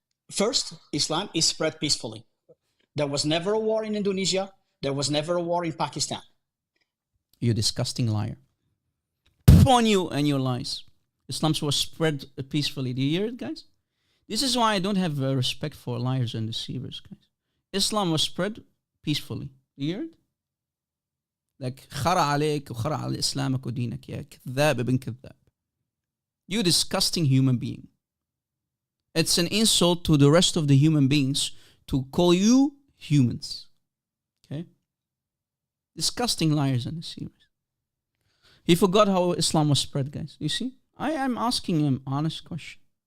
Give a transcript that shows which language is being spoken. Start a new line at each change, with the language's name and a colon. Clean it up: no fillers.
English: First, Islam is spread peacefully. There was never a war in Indonesia. There was never a war in Pakistan. You disgusting liar. upon you and your lies. Islam was spread peacefully. Do you hear it, guys? This is why I don't have respect for liars and deceivers, guys. Islam was spread peacefully. Do you hear it?
Arabic: Like, خرع عليك وخرع على إسلامك ودينك يا كذاب ابن كذاب.
English: You disgusting human being. It's an insult to the rest of the human beings to call you humans. Okay? Disgusting liars and deceivers. He forgot how Islam was spread, guys. You see? I am asking him an honest question.